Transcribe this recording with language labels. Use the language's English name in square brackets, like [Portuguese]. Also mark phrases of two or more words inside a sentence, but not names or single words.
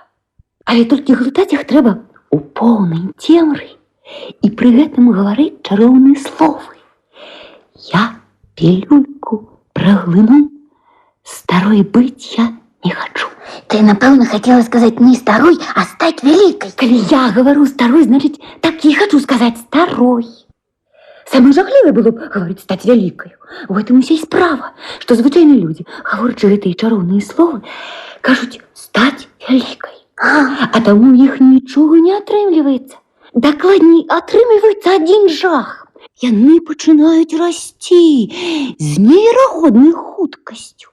[Belarusian] Але толькі глытаць іх трэба у поўнай цемры і пры гэтым гаварыць чароўныя словы. Я пілюльку праглыну, старой быць я не хочу. Ты, напэўна, хацела сказаць не старой, а стаць вялікай. Калі я гавару старой, значыць, так і хочу сказаць старой. [Ukrainian] Саме жахливе було б, [Belarusian] говорить, стать вялікою. У гэтым уся і справа, што звычайныя людзі, гаворачы гэтыя чароўныя словы, кажуць стаць вялікай. А таму ў іх нічога не атрымліваецца. Дакладней, атрымліваецца адзін жах. Яны пачынаюць расці з неверагоднай хуткасцю.